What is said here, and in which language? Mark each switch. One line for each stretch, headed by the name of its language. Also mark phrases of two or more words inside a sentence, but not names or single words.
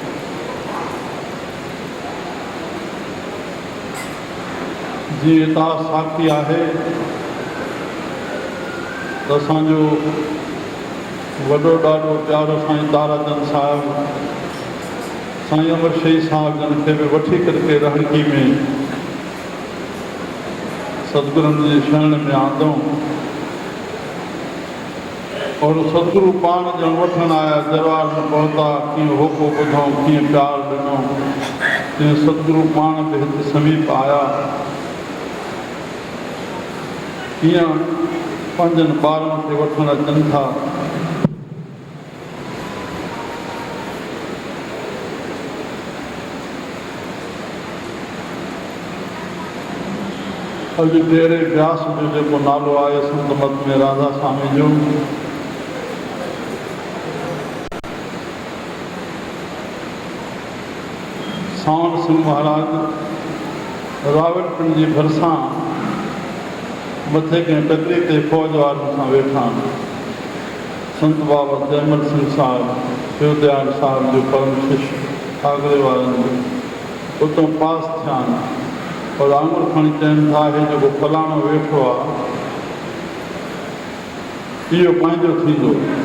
Sindhi: जीअं हितां साखी आहे त असांजो वॾो ॾाढो प्यारो साईं ताराचंद साहिबु साईं अमर शही साहिब जन खे बि वठी करके रहणगी में सतगुरुनि जी शरण में आंदऊं और सतगुरु पान ॼण वठण आया दरबार में पहुता कीअं होको ॿुधऊं कीअं प्यार ॾिनऊं तीअं सतगुरु पाण बि हिते समीप आया कीअं पंहिंजनि ॿारनि खे वठणु अचनि था। अॼु ॾेरे व्यास जो जेको नालो आहे संत मत में राधा स्वामी जो सावण सिंह महाराज रावलपिंड जी भरिसां मथे कंहिं टकरी ते फौज वारनि सां वेठा संत बाबा जयमल सिंह साहिबु शिवदयाल साहिब जो परम शिष्य आगरे वारनि जो उतां पास थिया और आंगुर खणी चवनि था हे जेको फलाणो वेठो आहे इहो पंहिंजो थींदो